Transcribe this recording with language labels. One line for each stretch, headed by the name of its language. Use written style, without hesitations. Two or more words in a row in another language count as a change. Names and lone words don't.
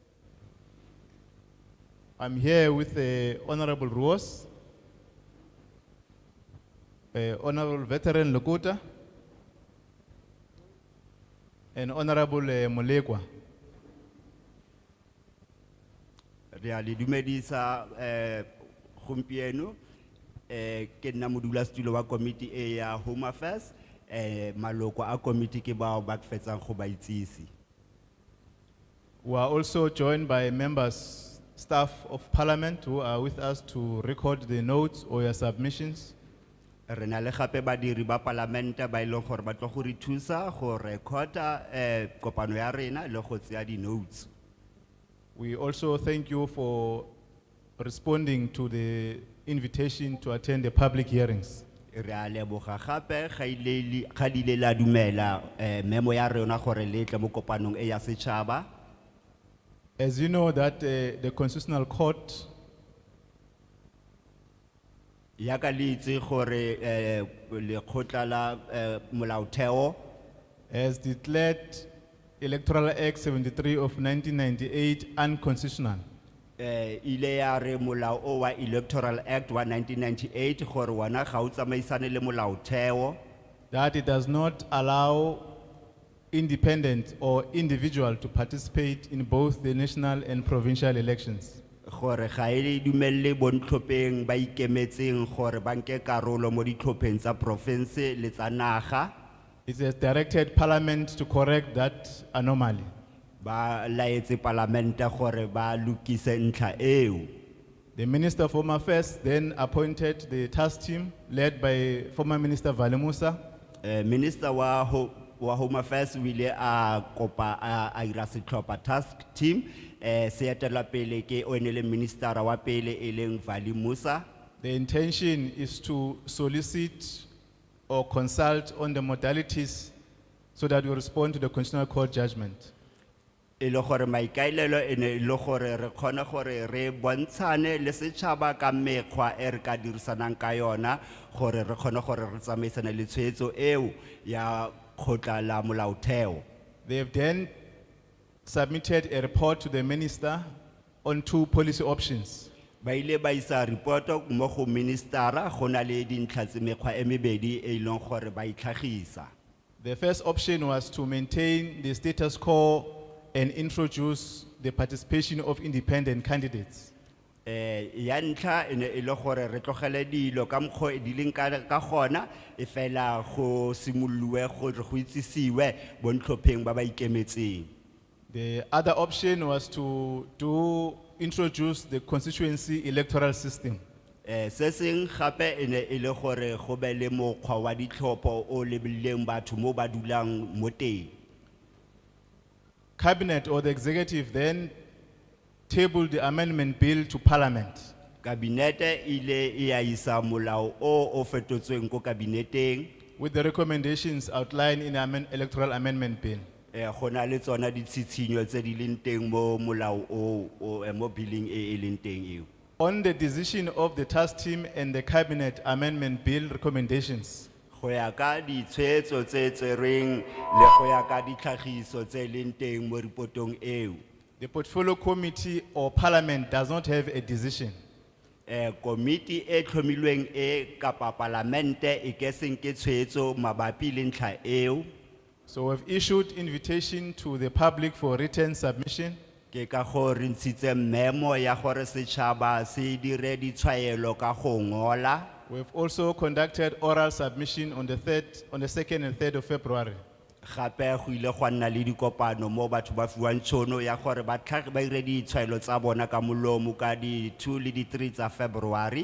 English: I'm here with Honorable Ruos, Honorable Veteran Lokota, and Honorable Molekwa.
Tswana: Reali dumedisa gompieno ke nna modulasetulo wa committee e ya Home Affairs maloko a committee ke bao ba fetsang go ba itsisi.
English: We are also joined by members, staff of Parliament who are with us to record the notes or your submissions.
Tswana: Re na le gape badiri ba parliament ba ileng gore ba tlo go re thusa go recorda kopano ya rena le go tseya di notes.
English: We also thank you for responding to the invitation to attend the public hearings.
Tswana: Re a leboga gape ga ile la dumela memo ya rena gore le tle mo kopanong e ya setšhaba.
English: As you know that the Constitutional Court
Tswana: Ya ka le itse gore lekgotla la molaotheo
English: has declared Electoral Act 73 of 1998 unconstitutional.
Tswana: ile ya re molao o wa Electoral Act wa 1998 gore wana ga o tsamaisane le molaotheo,
English: That it does not allow independent or individual to participate in both the national and provincial elections.
Tswana: gore ga e dumelle bontlhopheng ba ikemetseng gore ba nke karolo mo ditlhopheng tsa province le tsa naga.
English: It has directed Parliament to correct that anomaly.
Tswana: Ba laetse parlamente gore ba lukise ntlha eo.
English: The Minister of Home Affairs then appointed the task team led by former Minister Valemusa.
Tswana: Minister wa Home Affairs wile a kopa a ira setlhopha
English: task team
Tswana: se etela pele ke onele minister wa pele e leng Valemusa.
English: The intention is to solicit or consult on the modalities so that we respond to the Constitutional Court judgment.
Tswana: E le gore maikailelo ene le gore re kgone gore re bontshane le setšhaba ka mekgwa e re ka dirisanang ka yona gore re kgone gore re tsamaisane le tshwetso eo ya kgotla la molaotheo.
English: They have then submitted a report to the minister on two policy options.
Tswana: Ba ile ba isa report mo go ministera go na le dintlha tse mekgwa e mebedi e ileng gore ba itlhagisa.
English: The first option was to maintain the status quo and introduce the participation of independent candidates.
Tswana: Ya ntlha ene e le gore re tlogele dilo ka mokgwa di leng ka gona e fela go simololwe gore go itsisiwe bontlhopheng ba ba ikemetseng.
English: The other option was to introduce the constituency electoral system.
Tswana: Se seng gape ene e le gore go be le mokgwa wa ditlhopho o lebileng batho mo ba dulang mo teng.
English: Cabinet or the executive then tabled the amendment bill to parliament.
Tswana: Kabinete ile e a isa molao o fetotsweng ko kabineteng.
English: With the recommendations outlined in the electoral amendment bill.
Tswana: Go na le tsona ditshitshinyo tse di leng teng mo molao o mo billing e leng teng eo.
English: On the decision of the task team and the cabinet amendment bill recommendations,
Tswana: Go ya ka ditshwetso tse tserweng le go ya ka ditlhagiso tse leng teng mo ripotong eo.
English: the portfolio committee or parliament does not have a decision.
Tswana: Komiti e tlhomilweng e kapa parlamente e ke seng ke tshwetso mabapi le ntlha eo.
English: So we've issued invitation to the public for written submission.
Tswana: Ke ka go re ntshitse memo ya gore setšhaba se dire ditshwaelo ka go ngola.
English: We've also conducted oral submission on the 2nd and 3rd of February.
Tswana: Gape go ile gwa nna le dikopano mo batho ba fiwang tšhono ya gore ba ire ditshwaelo tsa bona ka molomo ka di 2 le di 3 tsa February.